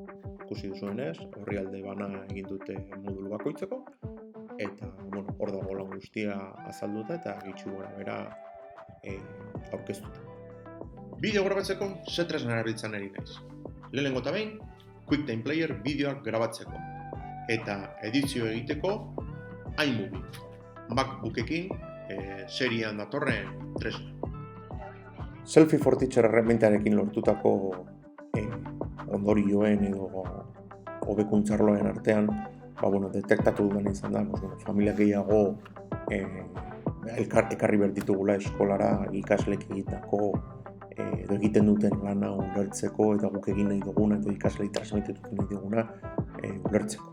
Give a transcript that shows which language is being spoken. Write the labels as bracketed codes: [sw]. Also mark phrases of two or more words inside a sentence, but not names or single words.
[eu] Ikusi duzuenez, orrialde bana egin dute modulu bakoitzeko, eta hor dago lan guztia azalduta eta gitxu gora bera aurkeztuta. Bideo grabatzeko ze tresna erabiltzen ari naiz. Lehenengo eta behin, QuickTime Player bideoak grabatzeko eta edizio egiteko iMovie, MacBookekin seriean datorren tresna. Selfie for Teacher erremintarekin lortutako ondorioen edo hobekuntzarloen artean detektatu duen izan da, familia gehiago ekarri behar ditugula eskolara ikaslek egitako edo egiten duten lana ulertzeko eta guk egin nahi duguna eta ikaslei transmititu nahi duguna ulertzeko.